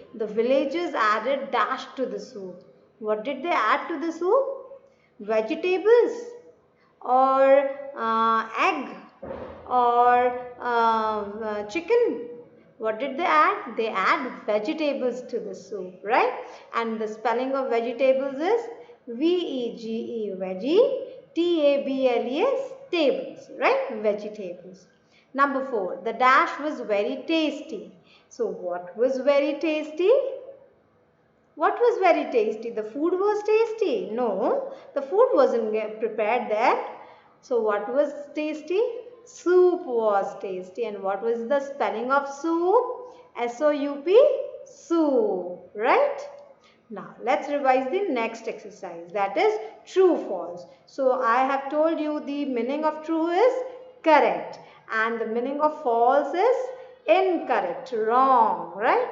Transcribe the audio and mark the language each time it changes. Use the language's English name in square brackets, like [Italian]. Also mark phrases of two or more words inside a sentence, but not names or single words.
[English] The villagers added dash to the soup. What did they add to the soup? Vegetables or egg or chicken. What did they add? They add vegetables to the soup, right? And the spelling of vegetables is V-E-G-E, veggie, T-A-B-L-E-S, tables, right? Vegetables. Number 4, the dash was very tasty. So what was very tasty? What was very tasty? The food was tasty? No, the food wasn't prepared there. So what was tasty? Soup was tasty. And what was the spelling of soup? S-O-U-P, soup, right? Now, let's revise the next exercise, that is true false. So, I have told you the meaning of true is correct and the meaning of false is incorrect, wrong, right?